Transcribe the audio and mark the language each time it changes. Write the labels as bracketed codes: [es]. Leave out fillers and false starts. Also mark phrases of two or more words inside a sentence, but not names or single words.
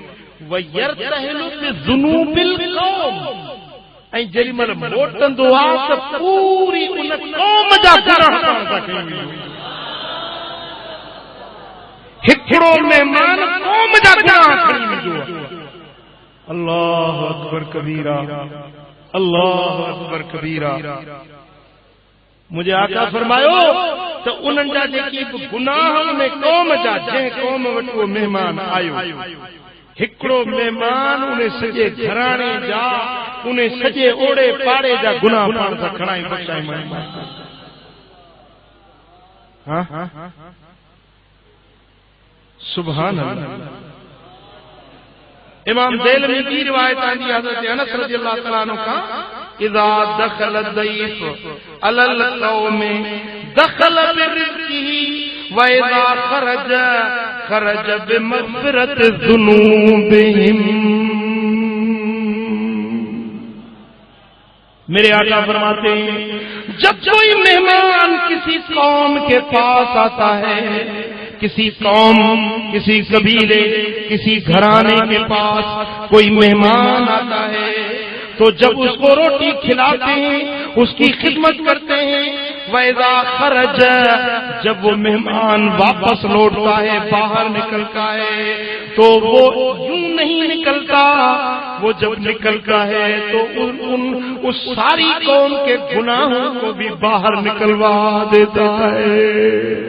[ar] ويرتحل بذنوب القوم, [sd] ऐं जेॾी महिल मोटंदो आहे त पूरी उन क़ौम जा गुनाह पाण सां खणी वेंदो। हिकिड़ो महिमान क़ौम जा गुनाह खणी वेंदो आहे। [ar] الله أكبر كبيرا، الله أكبر كبيرا. [sd] मुझे आका फरमायो त उन्हनि जा जेके बि गुनाह उन क़ौम जा, जंहिं क़ौम वटि उहो महिमान आयो, हिकिड़ो महिमान उन सॼे घराणे जा, उन सॼे ओड़े पाड़े जा गुनाह पाण सां खणाई बचाई महिमान। [ar] سبحان الله. [sd] इमाम दैलमी की रिवायत आंदी हज़रत अनस [ar] رضي الله تعالى عنه का, إذا دخل ضيف على القوم دخل برزقه و إذا خرج خرج بمغفرة ذنوبهم. [ur] میرے آقا فرماتے ہیں، جب کوئی مہمان کسی قوم کے پاس آتا ہے، کسی قوم، کسی قبیلے، کسی گھرانے کے پاس کوئی مہمان آتا ہے، تو جب اسکو روٹی کھلاتے ہیں، اسکی خدمت کرتے ہیں, [ar] وإذا خرج, [ur] جب وہ مہمان واپس لوٹتا ہے، باہر نکلتا ہے، تو وہ یوں نہیں نکلتا، وہ جب نکلتا ہے تو اس ساری قوم کے گناہوں کو بھی باہر نکلوا دیتا ہے.